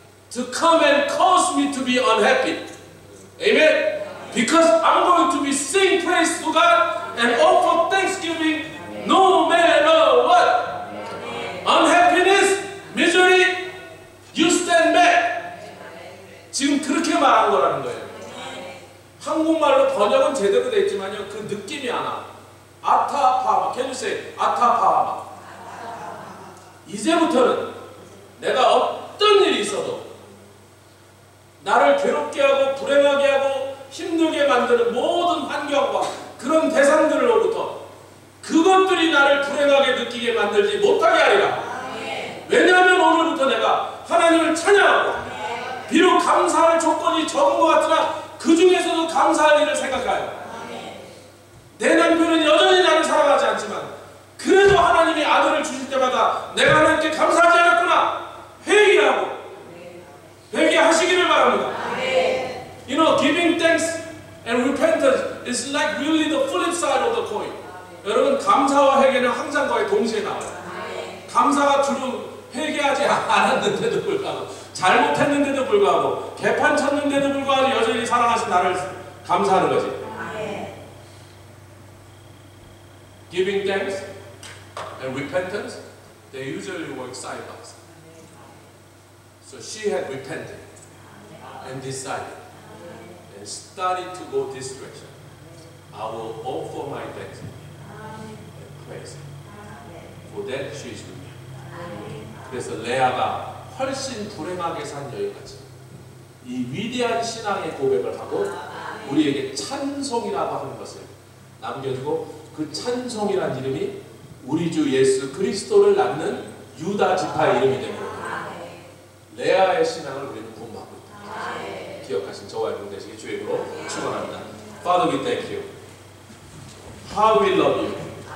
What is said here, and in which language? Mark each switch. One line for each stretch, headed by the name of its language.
English: to come and cause me to be unhappy. Amen? Because I'm going to be sing praise to God and offer thanksgiving no matter what. Unhappiness, misery, you stand back.
Korean: 지금 그렇게 말한 거라는 거예요. 한국말로 번역은 제대로 돼 있지만요, 그 느낌이 안 와. 아타파마.
English: Can you say 아타파마?
Korean: 이제부터는 내가 어떤 일이 있어도 나를 괴롭게 하고 불행하게 하고 힘들게 만드는 모든 환경과 그런 대상들로부터 그것들이 나를 불행하게 느끼게 만들지 못하게 하리라. 왜냐하면 오늘부터 내가 하나님을 찬양하고 비록 감사할 조건이 적은 것 같으나 그 중에서도 감사할 일을 생각하여 내 남편은 여전히 나를 사랑하지 않지만 그래도 하나님이 아들을 주실 때마다 내가 하나님께 감사하지 않았구나 회개하고 회개하시기를 바랍니다.
English: You know, giving thanks and repentance is like really the flip side of the coin.
Korean: 여러분, 감사와 회개는 항상 거의 동시에 나와요. 감사가 주로 회개하지 않았는데도 불구하고 잘못했는데도 불구하고 개판 쳤는데도 불구하고 여전히 사랑하신 나를 감사하는 거지.
English: Giving thanks and repentance, they usually work side by side. So she had repented and decided and started to go this direction. I will offer my thanks and praise. For that she is with me.
Korean: 그래서 레아가 훨씬 불행하게 산 여인같이 이 위대한 신앙의 고백을 하고 우리에게 찬송이라고 하는 것을 남겨주고 그 찬송이란 이름이 우리 주 예수 그리스도를 낳는 유다 지파의 이름이 되고 레아의 신앙을 우리는 본받고 있다. 기억하신 저와 여러분 되시기 주의 이름으로 축원합니다.
English: Father, we thank you. How we love you.